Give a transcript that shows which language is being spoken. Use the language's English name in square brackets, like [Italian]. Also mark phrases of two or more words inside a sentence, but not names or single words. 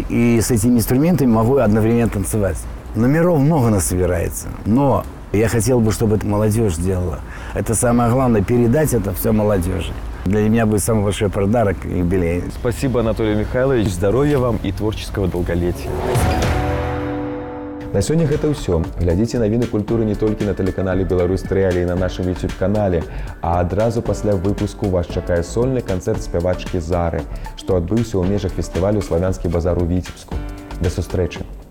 [Russian] И с этими инструментами могу одновременно танцевать. Номеров много насобирается. Но я хотел бы, чтобы это молодежь делала. Это самое главное, передать это все молодежи. Для меня будет самый большой подарок юбилей. Спасибо, Анатолий Михайлович. Здоровья вам и творческого долголетия. [Belarusian] На сёння гэта ўсё. Глядзіце навіны культуры не толькі на тэлеканале «Беларусь-3», але і на нашым YouTube-канале. А адразу пасля выпуску вас чакае сольны канцэрт спявачкі Зары, што адбыўся ў межах фестывалю «Славянскі базар» у Віцебску. Да сустрэчы!